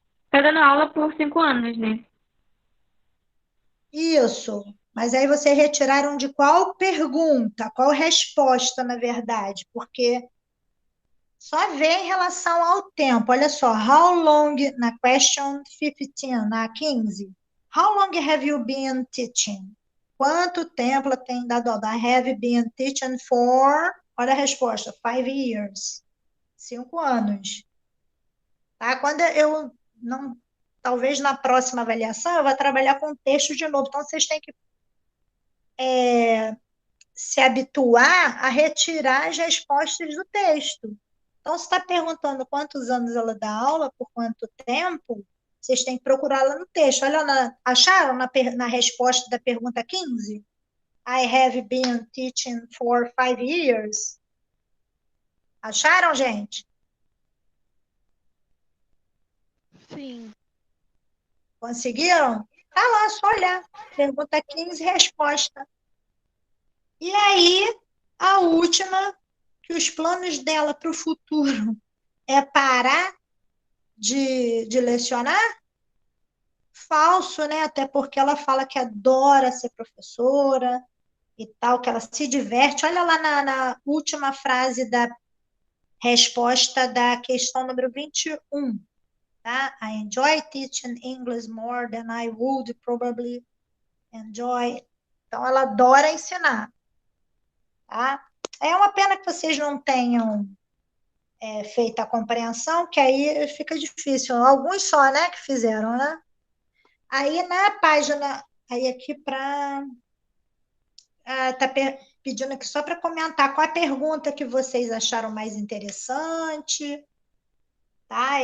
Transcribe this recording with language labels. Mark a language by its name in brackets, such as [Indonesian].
[Portuguese] Tá dando aula por 5 anos, né? Isso. Mas aí vocês retiraram de qual pergunta, qual resposta, na verdade? Porque só vê em relação ao tempo. Olha só, [English] how long, [Portuguese] na question 15, na 15. [English] How long have you been teaching? [Portuguese] Quanto tempo ela tem dado aula? [English] I have been teaching for, [Portuguese] olha a resposta, [English] 5 years. [Portuguese] 5 anos. Tá? Quando eu não, talvez na próxima avaliação eu vou trabalhar com texto de novo. Então vocês têm que se habituar a retirar as respostas do texto. Então, se está perguntando quantos anos ela dá aula, por quanto tempo, vocês têm que procurar lá no texto. Olha, acharam na resposta da pergunta 15? [English] I have been teaching for 5 years. [Portuguese] Acharam, gente? Sim. Conseguiram? Tá lá, só olhar. Pergunta 15, resposta. E aí, a última, que os planos dela para o futuro é parar de lecionar? Falso, né? Até porque ela fala que adora ser professora e tal, que ela se diverte. Olha lá na última frase da resposta da questão número 21. Tá? [English] I enjoy teaching English more than I would probably enjoy. [Portuguese] Então, ela adora ensinar. Tá? É uma pena que vocês não tenham feito a compreensão, que aí fica difícil. Alguns só, né, que fizeram, né? Aí na página, aí aqui para tá pedindo aqui só para comentar qual a pergunta que vocês acharam mais interessante, tá?